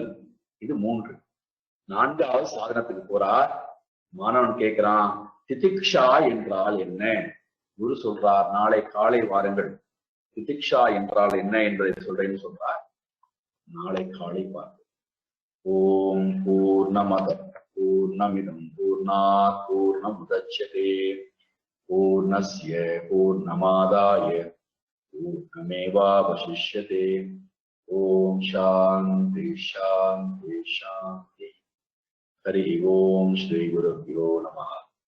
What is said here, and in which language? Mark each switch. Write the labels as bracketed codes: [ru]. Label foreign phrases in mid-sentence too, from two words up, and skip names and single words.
[ta] இது 3. 4வது சாதனத்துக்கு போறார். மாணவன் கேட்கிறான், திதிக்ஷா என்றால் என்ன? குரு சொல்றார், நாளை காலை வாருங்கள், திதிக்ஷா என்றால் என்ன என்பதை சொல்றேன்னு சொல்றார். நாளை காலை பாருங்கள். [sa] ॐ पूर्णमदः पूर्णमिदं पूर्णात् पूर्णमुदच्यते पूर्णस्य पूर्णमादाय पूर्णमेवावशिष्यते. ॐ शान्ति शान्ति शान्ति. हरि ॐ श्री गुरुभ्यो नमः.